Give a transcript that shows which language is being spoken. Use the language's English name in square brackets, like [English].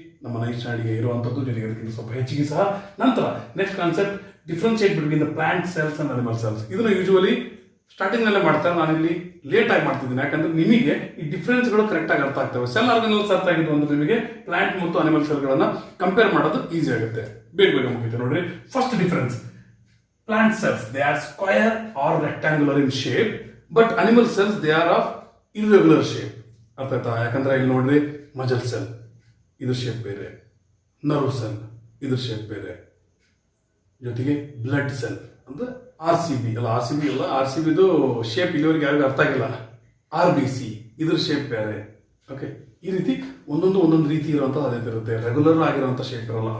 [Kannada] ನಮ್ಮ ನೈಟ್ ಸ್ಟಡಿಗೆ ಇರುವಂತದ್ದು, ಜೊತೆಗೆ ಅದಕ್ಕಿಂತ ಸ್ವಲ್ಪ ಹೆಚ್ಚಿಗೆ ಸಹ. ನಂತರ next concept, [English] Differentiate between the plant cells and animal cells. [Kannada] ಇದನ್ನು ಯೂಶುವಲಿ ಸ್ಟಾರ್ಟಿಂಗ್ ನಲ್ಲೇ ಮಾಡ್ತಾರೆ, ನಾನಿಲ್ಲಿ ಲೇಟ್ ಆಗಿ ಮಾಡ್ತಿದ್ದೀನಿ. ಯಾಕಂದ್ರೆ ನಿಮಗೆ ಈ ಡಿಫ್ರೆನ್ಸ್ ಗಳು ಕರೆಕ್ಟ್ ಆಗಿ ಅರ್ಥ ಆಗ್ತವೆ. ಸೆಲ್ ಆರ್ಗನಲ್ಸ್ ಅರ್ಥ ಆಗಿದ್ದು ಅಂದ್ರೆ ನಿಮಗೆ ಪ್ಲಾಂಟ್ ಮತ್ತು ಅನಿಮಲ್ ಸೆಲ್ ಗಳನ್ನ ಕಂಪೇರ್ ಮಾಡೋದು ಈಸಿ ಆಗುತ್ತೆ, ಬೇಗ ಬೇಗ ಮುಗಿಯುತ್ತೆ. [English] ನೋಡ್ರಿ, first difference, plant cells they are square or rectangular in shape, but animal cells they are of irregular shape. [Kannada] ಅರ್ಥಾಯ್ತಾ? ಯಾಕಂದ್ರೆ ಇಲ್ಲಿ ನೋಡ್ರಿ, ಮಜಲ್ ಸೆಲ್ ಇದ್ರ ಶೇಪ್ ಬೇರೆ, ನರ್ವ್ ಸೆಲ್ ಇದ್ರ ಶೇಪ್ ಬೇರೆ, ಜೊತೆಗೆ ಬ್ಲಡ್ ಸೆಲ್ ಅಂದ್ರೆ RCB ಅಲ್ಲ, RCB ಇದು ಶೇಪ್ ಇಲ್ಲಿವರೆಗೆ ಯಾರಿಗೂ ಅರ್ಥ ಆಗಿಲ್ಲ. RBC ಇದ್ರ ಶೇಪ್ ಬೇರೆ. ಓಕೆ, ಈ ರೀತಿ ಒಂದೊಂದು ರೀತಿ ಇರುವಂತಹ ಅದೇ ಇರುತ್ತೆ, ರೆಗ್ಯುಲರ್ ಆಗಿರುವಂತ ಶೇಪ್ ಇರಲ್ಲ.